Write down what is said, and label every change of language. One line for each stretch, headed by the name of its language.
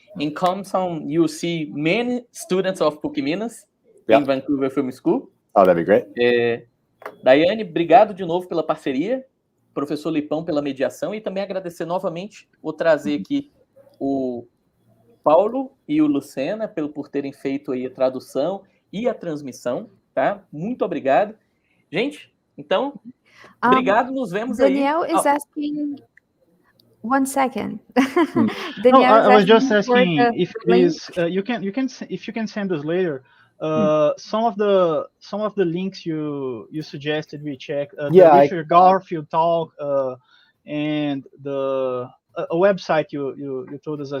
English: In Compton, you see many students of PUC Minas in Vancouver Film School. Oh, that'd be great.
Portuguese: Daiane, obrigado de novo pela parceria. Professor Lipão pela mediação. E também agradecer novamente, vou trazer aqui o Paulo e o Lucena por terem feito aí a tradução e a transmissão, tá? Muito obrigado. Gente, então, obrigado, nos vemos Daniel aí.
English: Daniel is asking... One second. Daniel, I was just asking if please you can send us later some of the links you suggested we check. The Richard Garfield talk, and the a website you told us as